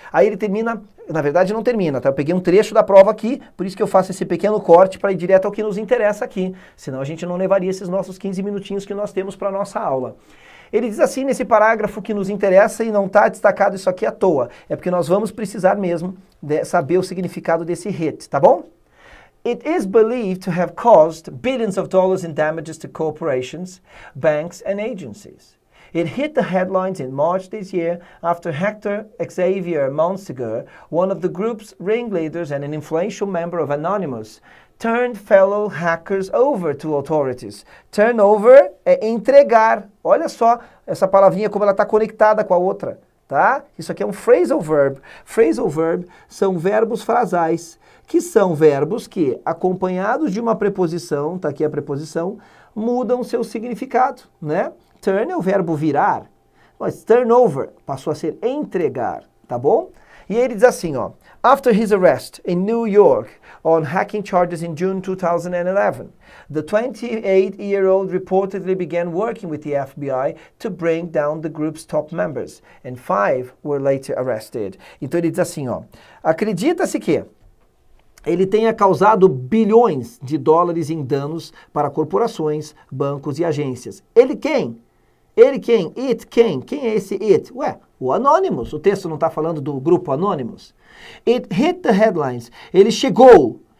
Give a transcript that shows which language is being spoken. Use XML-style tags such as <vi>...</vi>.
<pt>Aí ele termina, na verdade não termina, tá? Eu peguei um trecho da prova aqui, por isso que eu faço esse pequeno corte para ir direto ao que nos interessa aqui, senão a gente não levaria esses nossos 15 minutinhos que nós temos para a nossa aula. Ele diz assim nesse parágrafo que nos interessa e não está destacado isso aqui à toa, é porque nós vamos precisar mesmo saber o significado desse hit, tá bom?</pt> <en>It is believed to have caused billions of dollars in damages to corporations, banks and agencies. It hit the headlines in March this year after Hector Xavier Monsegur, one of the group's ringleaders and an influential member of Anonymous, turned fellow hackers over to authorities.</en> <pt>Turn over é entregar. Olha só essa palavrinha como ela está conectada com a outra, tá? Isso aqui é um phrasal verb. Phrasal verb são verbos frasais, que são verbos que, acompanhados de uma preposição, tá aqui a preposição, mudam seu significado, né? Turn é o verbo virar, mas turnover passou a ser entregar, tá bom? E ele diz assim, ó.</pt> <en>After his arrest in New York on hacking charges in June 2011, the 28-year-old reportedly began working with the FBI to bring down the group's top members, and 5 were later arrested.</en> <pt>Então ele diz assim, ó. Acredita-se que ele tenha causado bilhões de dólares em danos para corporações, bancos e agências. Ele quem? Ele quem? It quem? Quem é esse it? Ué, o Anonymous. O texto não está falando do grupo Anonymous.</pt> <en>It hit the headlines.</en> <pt>Ele chegou.</pt>